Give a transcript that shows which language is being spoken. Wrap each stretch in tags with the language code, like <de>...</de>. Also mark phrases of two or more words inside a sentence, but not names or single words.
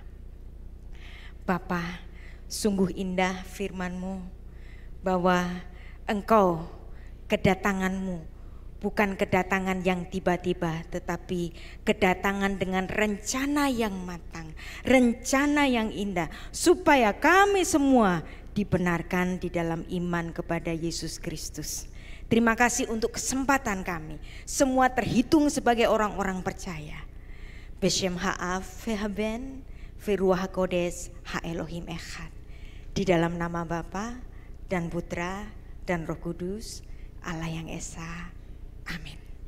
<id>Bapa, sungguh indah firman-Mu bahwa Engkau, kedatangan-Mu bukan kedatangan yang tiba-tiba, tetapi kedatangan dengan rencana yang matang, rencana yang indah, supaya kami semua dibenarkan di dalam iman kepada Yesus Kristus. Terima kasih untuk kesempatan kami, semua terhitung sebagai orang-orang percaya.</id> <he>בשם האב והבן ורוח הקודש האלהים אחד.</he> <id>Di dalam nama Bapa dan Putra dan Roh Kudus, Allah yang Esa. Amin.</id>